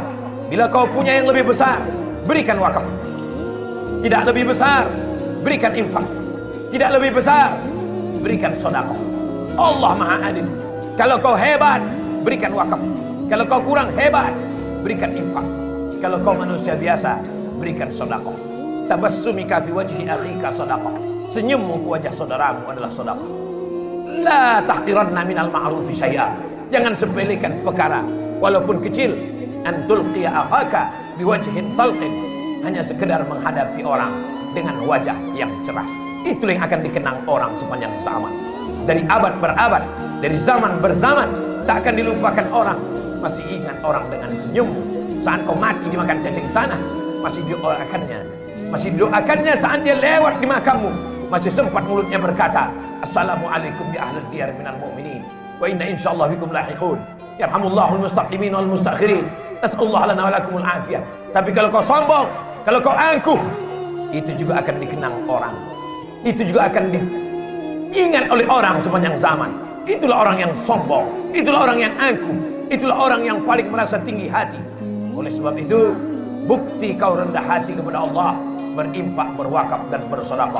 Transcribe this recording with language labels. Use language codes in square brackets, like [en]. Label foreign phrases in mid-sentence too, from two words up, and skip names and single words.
[id] Bila kau punya yang lebih besar, berikan wakaf. Tidak lebih besar, berikan infak. Tidak lebih besar, berikan sedekah. Allah Maha Adil. Kalau kau hebat, berikan wakaf. Kalau kau kurang hebat, berikan infak. Kalau kau manusia biasa, berikan sedekah. [ar] تبسمك في وجه أخيك sedekah. [id] Senyummu ke wajah saudaramu adalah sedekah. [ar] لا تحقرن من المعروف شيئا. [id] Jangan sepelekan perkara walaupun kecil. [ar] أن تلقى أخاك بوجه طلق. [id] Hanya sekedar menghadapi orang dengan wajah yang cerah. Itulah yang akan dikenang orang sepanjang zaman. Dari abad berabad, dari zaman berzaman, tak akan dilupakan orang. Masih ingat orang dengan senyum. Saat kau mati dimakan cacing tanah, masih didoakannya. Masih didoakannya saat dia lewat di makammu. Masih sempat mulutnya berkata, [ar] السلام عليكم يا أهل الديار من المؤمنين، وإنا إن شاء الله بكم لاحقون. يرحم الله المستقدمين والمستأخرين. نسأل الله لنا ولكم العافية. [id] Tapi kalau kau sombong, kalau kau angkuh, itu juga akan dikenang orang. Itu juga akan diingat oleh orang sepanjang zaman. itulah orang yang sombong, itulah orang yang angkuh, itulah orang yang paling merasa tinggi hati. Oleh sebab itu, bukti kau rendah hati kepada Allah, berinfak, berwakaf dan bersedekah.